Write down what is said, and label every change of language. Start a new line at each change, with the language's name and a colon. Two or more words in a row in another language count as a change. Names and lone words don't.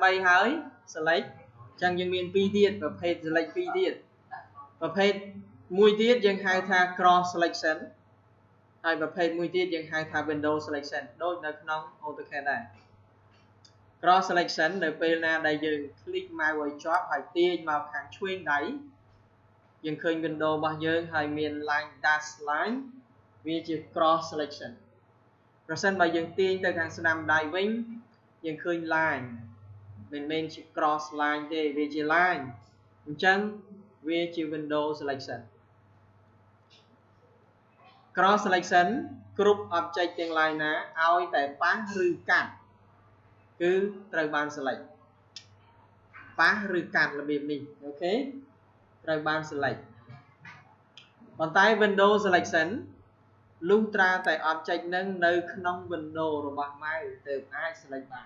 Khmer: 3 ហើយ select អញ្ចឹងយើងមាន2ទៀតប្រភេទ select 2ទៀតប្រភេទមួយទៀតយើងហៅថា
English: cross selection
Khmer: ហើយប្រ ភេទមួយទៀតយើងហៅថា
English: window selection
Khmer: ដូចនៅក្នុង AutoCAD ដែរ
English: cross selection
Khmer: នៅពេលណាដែលយើង click ម៉ៅឲ្យជាប់ហើយទាញមកខាងឆ្វេងដៃយើងឃើញ window របស់យើងហើយមាន
English: line dash line
Khmer: វាជា
English: cross selection
Khmer: ប្រសិនបើយើងទាញទៅខាងស្ដាំដៃវិញយើងឃើញ line មិនមែនជា
English: cross line
Khmer: ទេវាជា line អញ្ចឹងវាជា
English: window selection cross selection
Khmer: គ្រប់ object ទាំង line ណាឲ្យតែប៉ះឬកាត់គឺត្រូវបាន select ប៉ះឬកាត់របៀបនេះអូខេត្រូវបាន select ប៉ុន្តែ
English: window selection
Khmer: លុះត្រាតែ object នឹងនៅក្នុង window របស់ម៉ៅទើបអាច select